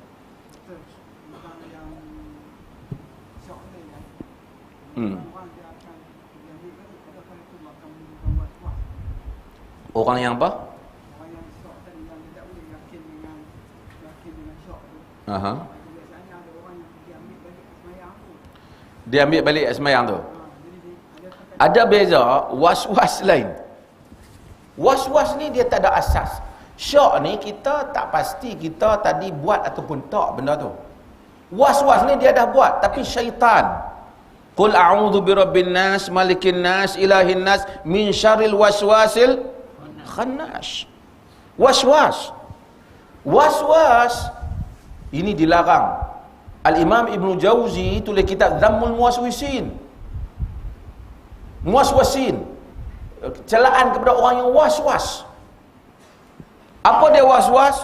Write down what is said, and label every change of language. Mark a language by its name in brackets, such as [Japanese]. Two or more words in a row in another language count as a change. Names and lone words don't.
[Malay] Orang yang apa? Orang yang syok tadi, yang tidak boleh yakin dengan syok tu. Biasanya ada orang yang diambil balik semayang tu. Dia ambil balik semayang tu. Ada beza was-was lain. Was-was ni dia tak ada asas. Syok ni kita tak pasti kita tadi buat ataupun tak benda tu. Was-was ni dia dah buat, tapi syaitan. [Arabic] قُلْ أَعُوذُ بِرَبِّ النَّاسِ، مَلِكِ النَّاسِ، إِلَٰهِ النَّاسِ، مِنْ شَرِّ الْوَسْوَاسِ الْخَنَّاسِ. [Malay] Was-was ini dilarang. Al-Imam Ibn Jauzi tulis kitab Dhammul Muwaswisin, celaan kepada orang yang was-was. Apa dia was-was?